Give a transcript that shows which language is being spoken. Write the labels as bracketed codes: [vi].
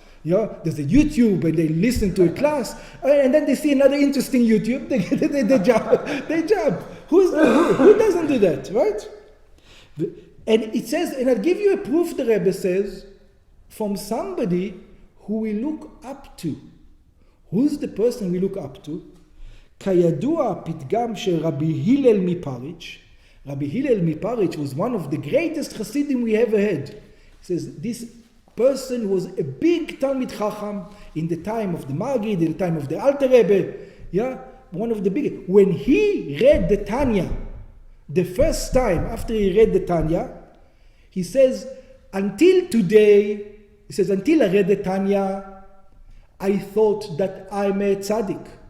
[en] There's a YouTube and they listen to a class. And then they see another interesting YouTube. They jump. Who doesn't do that, right? And it says, and I'll give you a proof, the Rebbe says, from somebody who we look up to. Who's the person we look up to? [he] כידוע הפתגם של רבי הלל מפריץ'. [en] Rabbi Hillel מפריץ' was one of the greatest Hasidim we ever had. He says, this person was a big Talmid Chacham in the time of the Magid, in the time of the Alter Rebbe. Yeah, one of the biggest. When he read the Tanya, the first time after he read the Tanya, he says, until today, he says, until I read the Tanya, I thought that I'm a tzaddik.